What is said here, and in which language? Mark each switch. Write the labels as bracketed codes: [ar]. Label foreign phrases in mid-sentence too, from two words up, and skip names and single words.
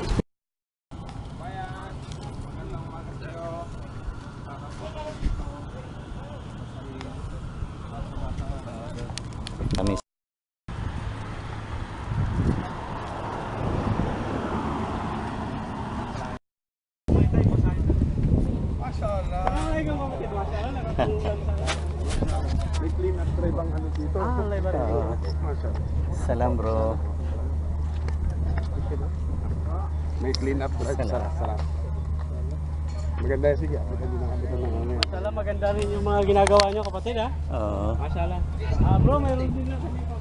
[tl] Kami. Masyaallah. Ay, ikaw kapatid. Masyaallah. Nakatulungan sa... May [en] clean up drive [tl] ang ano dito. Masyaallah. Salam bro. May [en] clean up drive. [tl] Sarap. Maganda yan, sige. Maganda na kami ng ano. Masyaallah, maganda rin yung mga ginagawa nyo kapatid ha. Oo. Masyaallah. Bro, meron din na kami.